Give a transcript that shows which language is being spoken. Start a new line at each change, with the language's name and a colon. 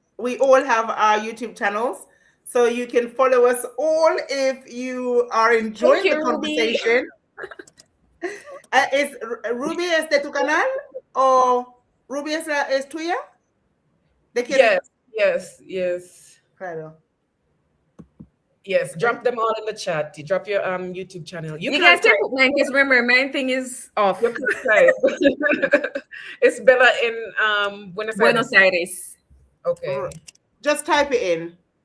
English: We all have our YouTube channels, so you can follow us all if you are enjoying the conversation.
Spanish: ¿Es Ruby es de tu canal o Ruby es tuya? ¿De quién?
English: Yes.
Spanish: Claro.
English: Yes, drop them all in the chat. You drop your YouTube channel. You guys can put mine, because remember, my thing is off. You can type. It's Bella in Buenos Aires. Okay. Just type it in.